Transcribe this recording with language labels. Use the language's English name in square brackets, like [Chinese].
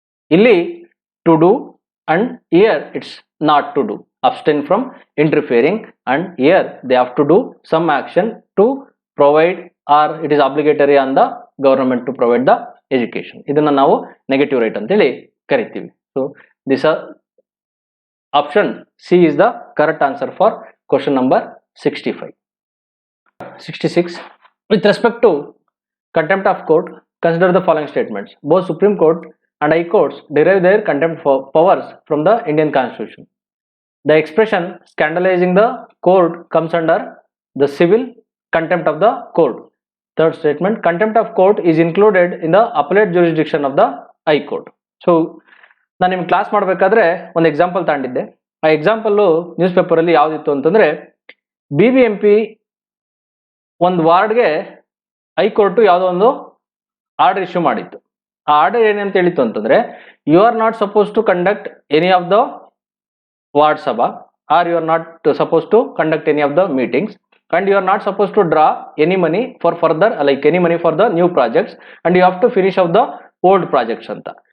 [English] Illi to do and here it's not to do. Abstain from interfering, and here they have to do some action to provide, or it is obligatory on the government to provide the education. [Kannada] Idanna ನಾವು negative right ಅಂತೇಳಿ ಕರಿತೀವಿ. [English] So this option C is the correct answer for question number 65. 66. With respect to contempt of court, consider the following statements. Both Supreme Court and High Courts derive their contempt powers from the Indian Constitution. The expression scandalizing the court comes under the civil contempt of the court. Third statement, contempt of court is included in the appellate jurisdiction of the high court. [Kannada] So ನಾನು ನಿಮ್ಗೆ class ಮಾಡಬೇಕಾದ್ರೆ ಒಂದು example ತಗೊಂಡಿದ್ದೆ. ಆ example news ಪೇಪರಲ್ಲಿ ಯಾವುದಿತ್ತು ಅಂತಂದರೆ, BBMP ಒಂದು ವಾರ್ಡ್ಗೆ high court ಯಾವುದೋ ಒಂದು ಆರ್ಡರ್ ಇಶ್ಯೂ ಮಾಡಿತ್ತು. ಆ ಆರ್ಡರ್ ಏನಂತ ಹೇಳಿತ್ತು ಅಂತಂದರೆ, [English] You are not suppose to conduct any of the ward sabha, are you are not suppose to conduct any of the meetings, and you are not supposed to draw any money for further, like any money for the new projects, and you have to finish off the old projects ಅಂತ.